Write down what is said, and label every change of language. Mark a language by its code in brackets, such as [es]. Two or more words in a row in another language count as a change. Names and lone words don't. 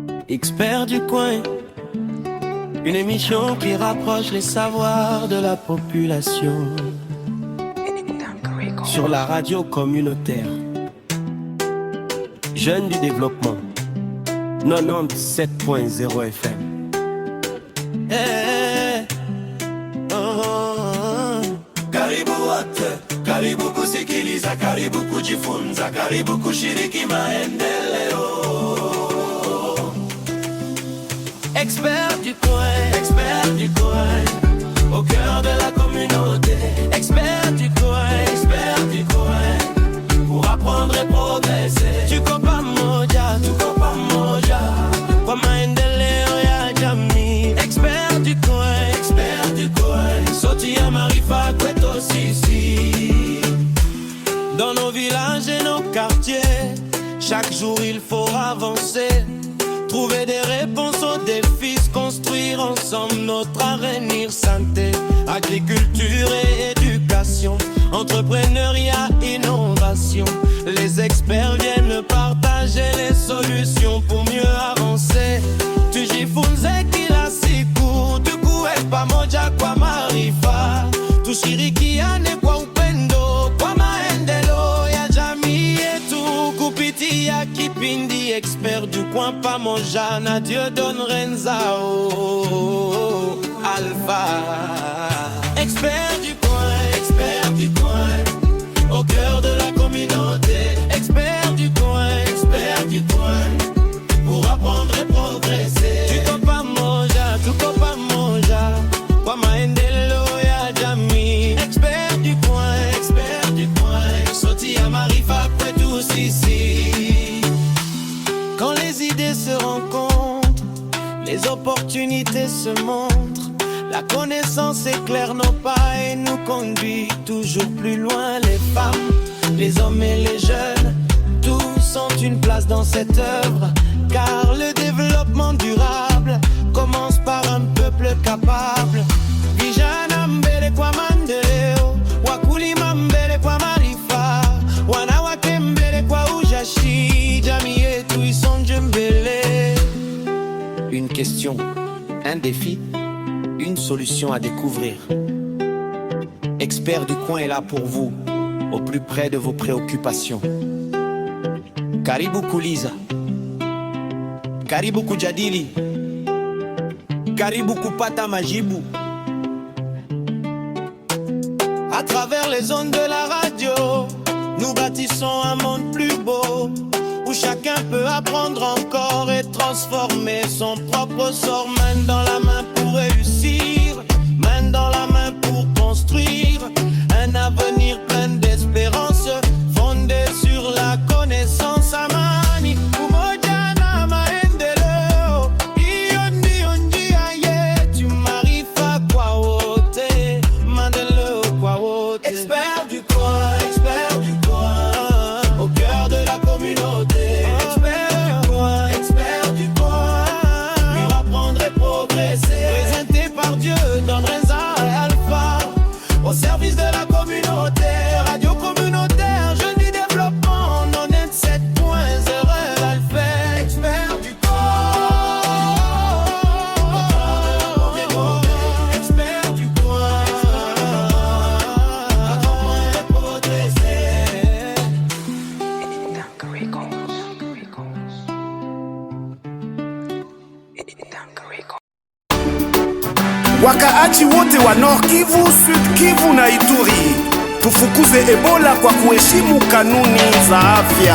[fr] Expert du coin, une émission qui rapproche les savoirs de la population sur la radio communautaire. Jeunes du développement, 97.0 FM. Hey, [sw] Karibu wote, karibu kusikiliza, karibu kujifunza, karibu kushiriki maendeleo. [fr] expert du coin, au cœur de la communauté. Expert du coin, pour apprendre et progresser. [sw] Tuko pamoja, kwa maendeleo ya jamii. Expert du coin, sauti ya maarifa kwetu sisi. [fr] Dans nos villages et nos quartiers, chaque jour il faut avancer, trouver des réponses aux défis, construire ensemble notre avenir. Santé, agriculture et éducation, entrepreneuriat, innovation. Les experts viennent partager les solutions pour mieux avancer. [sw] Tujifunze kila siku, tukuwe pamoja kwa maarifa. Tushirikiane kwa upendo, kwa maendeleo ya jamii yetu. Kupitia kipindi expert du coin pamoja na Dieudonne Renzao Alpha. [fr] Expert du coin, au cœur de la communauté. Expert du coin, pour apprendre et progresser. [sw] Tuko pamoja, kwa maendeleo ya jamii. Expert du coin, sauti ya maarifa kwetu sisi. [fr] Quand les idées se rencontrent, les opportunités se montrent. La connaissance éclaire nos pas et nous conduit toujours plus loin. Les femmes, les hommes et les jeunes, tous ont une place dans cette œuvre. Car le développement durable commence par un peuple capable. [sw] Vijana mbele kwa maendeleo, wakulima mbele kwa maarifa, wanawake mbele kwa ujashi, jamii yetu isonje mbele. [fr] Une question, un défi, une solution à découvrir. Expert du coin est là pour vous, au plus près de vos préoccupations. [sw] Karibu kuuliza, karibu kujadili, karibu kupata majibu. [fr] À travers les ondes de la radio, nous bâtissons un monde plus beau, où chacun peut apprendre encore et transformer son propre sort. Main dans la main pour réussir, main dans la main pour construire un avenir plein d'espérance, fondé sur la connaissance. [sw] Amani, umoja na maendeleo, hiyo ndio njia yetu, maarifa kwa wote, maendeleo kwa wote. [fr] Expert du coin, au cœur de la communauté. Expert du coin, pour apprendre et progresser. Présenté par Dieudonne Renzao et Alpha, au service de la communauté. Radio communautaire, jeunes du développement, 97.0 Alpha. Expert du coin, expert du coin, apprendre et progresser. [sw] Wakaaji wote wa Nord Kivu, Sud Kivu na Ituri, tufukuze Ebola kwa kuheshimu kanuni za afya.